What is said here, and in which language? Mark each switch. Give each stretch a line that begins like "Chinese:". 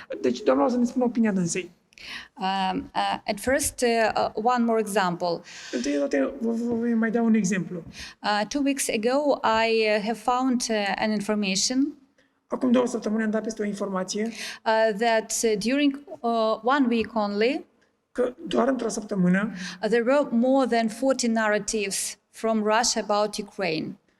Romanian: Deci, doamna, o să ne spună opinia dânsei.
English: At first, one more example.
Romanian: Întâi de toate, vă voi mai da un exemplu.
English: 2 weeks ago, I have found an information
Romanian: Acum 2 săptămâni am dat peste o informație
English: that during 1 week only,
Romanian: că doar într-o săptămână
English: there were more than 40 narratives from Russia about Ukraine.